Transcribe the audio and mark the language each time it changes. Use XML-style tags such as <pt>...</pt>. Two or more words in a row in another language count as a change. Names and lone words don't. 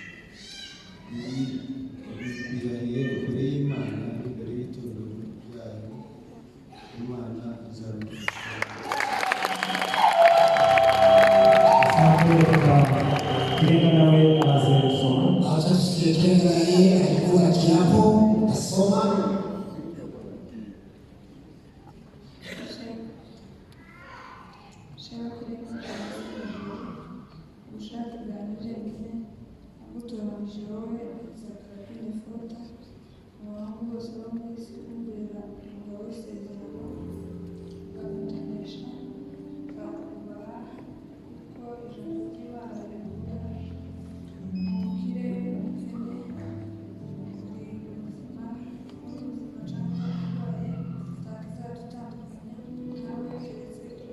<rw>Birahiye imbere y'Imana imbere y'itorero ryayo, Imana izabidufasha. Kirenga nawe araze gusoma.</rw> <sw>Acha tusikie Kirenga na yeye alikuwa kiapo tasoma.</sw> <rw>ubushake bwanjye nyine nagutoranije wowe Isaac Kindafuta abantu bose bo mu isi kumbera umugabo w'isezerano, nzagutonesha nzakubaha kuko ijambo ry'Imana rivuga umukire umukene uri muzima cyangwa urwaye nta kizadutandukanya nawe keretse</rw>